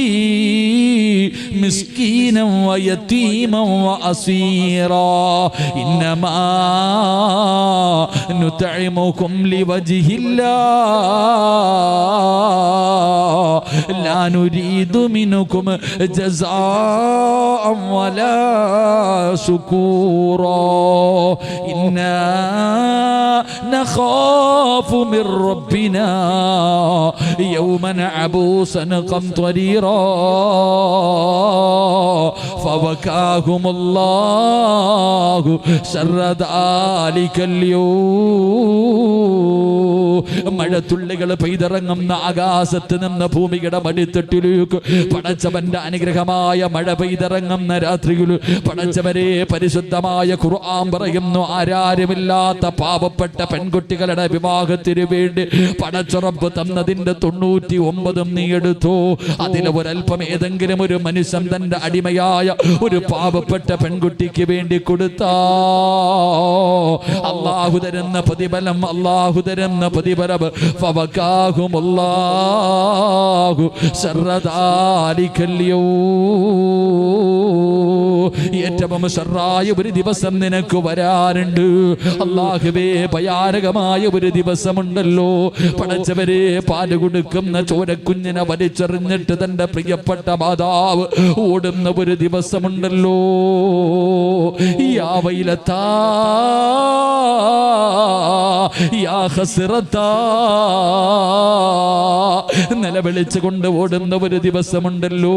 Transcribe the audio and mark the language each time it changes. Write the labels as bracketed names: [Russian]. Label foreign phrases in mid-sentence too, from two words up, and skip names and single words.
[Arabic] مسكينا ويتيما وأسيرا إنما نطعمكم لوجه الله لا نريد من منكم جزاء ولا شكورا إنا نخاف من ربنا يوما عبوسا قمطريرا فوقاهم الله شر ذلك [Malayalam] اليوم മഴത്തുള്ളികൾ പെയ്തിറങ്ങുന്ന ആകാശത്ത് നിന്ന് ഭൂമിയുടെ മടിത്തട്ടിലേക്ക് പടച്ചവന്റെ അനുഗ്രഹമായ മഴ പെയ്തിറങ്ങുന്ന രാത്രിയിൽ പടച്ചവരെ പരിശുദ്ധമായ ഖുർആൻ പറയുന്നു ആരാരുമില്ലാത്ത പാവപ്പെട്ട പെൺകുട്ടികളുടെ വിവാഹത്തിന് വേണ്ടി പടച്ചുറപ്പ് തന്നതിന്റെ 99 നീ എടുത്തു. അതിൽ ഒരൽപ്പം ഏതെങ്കിലും ഒരു മനുഷ്യൻ തന്റെ അടിമയായ ഒരു പാവപ്പെട്ട പെൺകുട്ടിക്ക് വേണ്ടി കൊടുത്താ അല്ലാഹു തരുന്ന പ്രതിഫലം അല്ലാഹു തരുന്ന പ്രതിഫലം [Arabic] فوقاهم الله شر ذلك اليوم. [Malayalam] ഏറ്റവും ഷർറായ ഒരു ദിവസം നിനക്ക് വരാറുണ്ട് അല്ലാഹുവേ. ഭയാനകമായ ഒരു ദിവസമുണ്ടല്ലോ പടച്ചവരെ. പാല് കൊടുക്കുന്ന ചോരക്കുഞ്ഞിനെ വലിച്ചെറിഞ്ഞിട്ട് തന്റെ പ്രിയപ്പെട്ട മാതാവ് ഓടുന്ന ഒരു ദിവസമുണ്ടല്ലോ. [Arabic] يا ويلتاه يا حسرتاه [Malayalam] നിലവിളിച്ചുകൊണ്ട് ഓടുന്ന ഒരു ദിവസമുണ്ടല്ലോ.